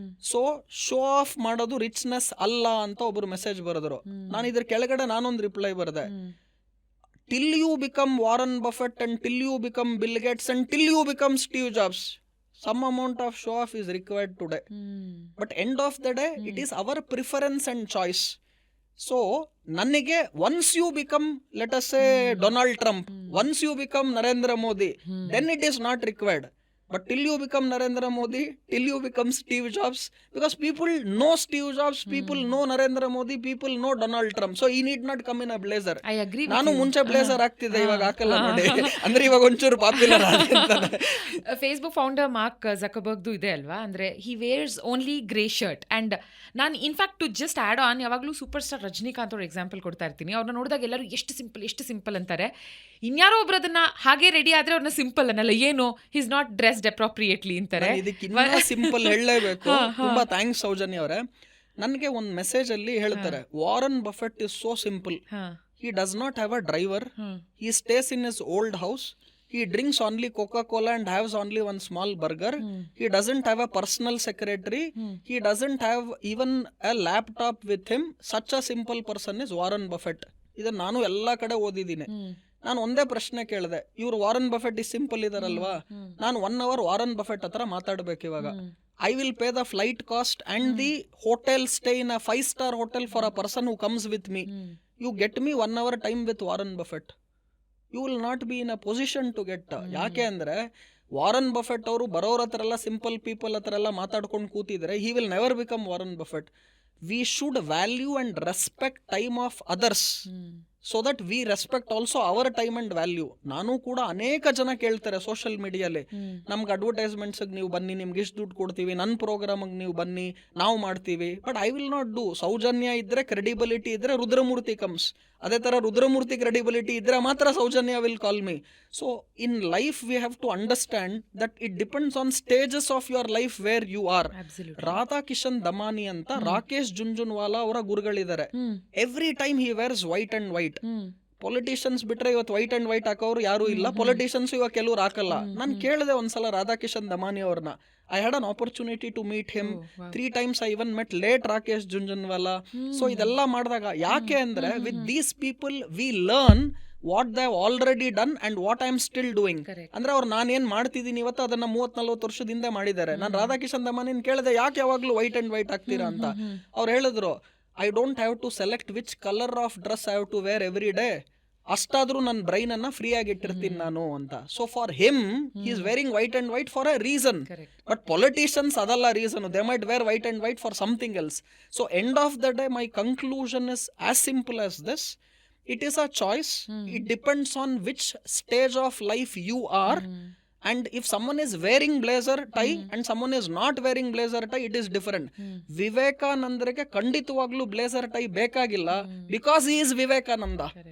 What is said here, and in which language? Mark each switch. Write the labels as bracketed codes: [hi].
[kn] So show of ಮಾಡೋದು richness ಅಲ್ಲ ಅಂತ ಒಬ್ರು ಮೆಸೇಜ್ ಬರೆದ್ರು. ನಾನು ಇದ್ರ ಕೆಳಗಡೆ ನಾನೊಂದು ರಿಪ್ಲೈ ಬರೆದೆ, [en] Till you become Warren Buffett and till you become Bill Gates and till you become Steve Jobs, some amount of show off is required today, but end of the day it is our preference and choice. So ನನಗೆ once you become, let us say Donald Trump, once you become Narendra Modi, then it is not required. But till you become Narendra Modi, till you become Steve Jobs, because people know Steve Jobs, people know Narendra Modi, people know Donald Trump, so he need not come in a blazer. I agree. [kn] ನಾನು ಮುಂಚೆ blazer ಆಗ್ತಿದ್ದೆ, ಇವಾಗ ಹಾಕಲ್ಲ ನೋಡಿ, ಅಂದ್ರೆ ಇವಾಗ ಒಂಚೂರು popular ಆಗ್ತಿದ್ದಾನೆ. Facebook founder mark ಜಕರ್ಬರ್ಗ್ದು ಇದೆ ಅಲ್ವಾ, ಅಂದ್ರೆ [en] He wears only grey shirt. [kn] And ನಾನು in fact [en] to just add on, [kn] ಯಾವಾಗಲೂ ಸೂಪರ್ ಸ್ಟಾರ್ ರಜನಿಕಾಂತ್ ಅವ್ರ ಎಕ್ಸಾಂಪಲ್ ಕೊಡ್ತಾ ಇರ್ತೀನಿ. ಅವ್ರನ್ನ ನೋಡಿದಾಗ ಎಲ್ಲರೂ ಎಷ್ಟು ಸಿಂಪಲ್ ಅಂತಾರೆ. ಇನ್ಯಾರೋ ಒಬ್ರು ಅದನ್ನ ಹಾಗೆ ರೆಡಿ ಆದ್ರೆ ಅವ್ರನ್ನ ಸಿಂಪಲ್ ಅನ್ನಲ್ಲ, ಏನು [en] he's not dressed appropriately [kn] ಅಂತಾರೆ. ಇದಕ್ಕೆ ಇನ್ನೂ ಸಿಂಪಲ್ ಹೇಳಲೇಬೇಕು. ತುಂಬಾ ಥ್ಯಾಂಕ್ಸ್ ಸೌಜನ್ಯ ಅವರೇ. ನನಗೆ ಒಂದು ಮೆಸೇಜ್ ಅಲ್ಲಿ ಹೇಳ್ತಾರೆ, [en] Warren Buffett is so simple, he does not have a driver, he stays in his old house, he drinks only Coca-Cola and has only one small burger, he doesn't have a personal secretary, he doesn't have even a laptop with him. Such a simple person is Warren Buffett. [kn] ಇದನ್ನ ನಾನು ಎಲ್ಲ ಕಡೆ ಓದಿದ್ದೀನಿ. ನಾನು ಒಂದೇ ಪ್ರಶ್ನೆ ಕೇಳಿದೆ, ಇವ್ರು ವಾರನ್ ಬಫೆಟ್ ಇಸ್ ಸಿಂಪಲ್ ಇದಾರಲ್ವಾ, ನಾನು 1 hour ವಾರನ್ ಬಫೆಟ್ ಹತ್ರ ಮಾತಾಡ್ಬೇಕು ಇವಾಗ. [en] I will pay the flight cost and the hotel stay in a 5-star hotel for a person who comes with me. You get me 1 hour time with Warren Buffett, you will not be in a position to get. [kn] ಯಾಕೆ ಅಂದ್ರೆ Warren Buffett ಅವರು ಬರೋರ ಹತ್ರ ಎಲ್ಲ simple people ಹತ್ರ ಎಲ್ಲ ಮಾತಾಡ್ಕೊಂಡು ಕೂತಿದ್ರೆ [en] he will never become [kn] Warren Buffett. [en] We should value and respect time of others so that we respect also our time and value. [kn] ನಾನು ಕೂಡ ಅನೇಕ ಜನ ಕೇಳ್ತಾರೆ ಸೋಷಿಯಲ್ ಮೀಡಿಯಲ್ಲಿ, ನಮ್ಗೆ ಅಡ್ವರ್ಟೈಸ್ಮೆಂಟ್ಸ್ಗೆ ನೀವು ಬನ್ನಿ, ನಿಮ್ಗೆ ಇಷ್ಟು ದುಡ್ಡು ಕೊಡ್ತೀವಿ, ನನ್ನ ಪ್ರೋಗ್ರಾಮಿಗೆ ನೀವು ಬನ್ನಿ, ನಾವು ಮಾಡ್ತೀವಿ. [en] But I will not do. [kn] Soujanya ಇದ್ರೆ, ಕ್ರೆಡಿಬಿಲಿಟಿ ಇದ್ರೆ ರುದ್ರಮೂರ್ತಿ ಕಮ್ಸ್. ಅದೇ ಥರ ರುದ್ರಮೂರ್ತಿ ಕ್ರೆಡಿಬಿಲಿಟಿ ಇದ್ರೆ ಮಾತ್ರ Soujanya [en] Will call me. So in life we have to understand that it depends on stages of your life where you are. [kn] Radhakishan Damani ಅಂತ ರಾಕೇಶ್ ಜುಂಜುನ್ವಾಲಾ ಅವರ ಗುರುಗಳಿದ್ದಾರೆ. [en] Every time he wears white and white. [kn] Politicians ಬಿಟ್ರೆ ಇವತ್ತು white and white ಹಾಕೋರು ಯಾರು ಇಲ್ಲ. Politicians ಇವಾಗ ಕೆಲವ್ರು ಹಾಕಲ್ಲ. ನಾನು ಕೇಳಿದೆ ಒಂದ್ಸಲ ರಾಧಾಕಿಶನ್ ದಮಾನಿ ಅವ್ರನ್ನ. [en] I had an opportunity to meet him. 3 times I even met late Rakesh Junjunwala. So [kn] ಇದೆಲ್ಲ ಮಾಡಿದಾಗ ಯಾಕೆ ಅಂದ್ರೆ [en] with these people we learn what they have already done and what I am still doing. [kn] ಅಂದ್ರೆ ಅವ್ರು ನಾನೇನ್ ಮಾಡ್ತಿದ್ದೀನಿ ಇವತ್ತು ಅದನ್ನ 30-40 ವರ್ಷದಿಂದ ಮಾಡಿದ್ದಾರೆ. ನಾನು ರಾಧಾಕಿಶನ್ ದಮಾನಿನ್ ಕೇಳಿದೆ, ಯಾಕೆ ಯಾವಾಗ್ಲೂ ವೈಟ್ ಅಂಡ್ ವೈಟ್ ಹಾಕ್ತೀರಾ ಅಂತ. ಅವ್ರು ಹೇಳಿದ್ರು, [en] I don't have to select which color of dress I have to wear every day. [kn] ಅಷ್ಟಾದ್ರೂ ನನ್ನ ಬ್ರೈನ್ ಅನ್ನ ಫ್ರೀ ಆಗಿ ಇಟ್ಟಿರ್ತೀನಿ ನಾನು ಅಂತ. [en] So for him he is wearing white and white for a reason. But politicians ಅದಲ್ಲ reason. They might wear white and white for something else. So end of the day my conclusion is as simple as this. It is a choice. It depends on which stage of life you are. And if someone is wearing blazer tie and someone is not wearing blazer tie, it is different. [kn] ವಿವೇಕಾನಂದರಿಗೆ ಖಂಡಿತವಾಗ್ಲೂ blazer tie ಬೇಕಾಗಿಲ್ಲ, [en] because he is Vivekananda.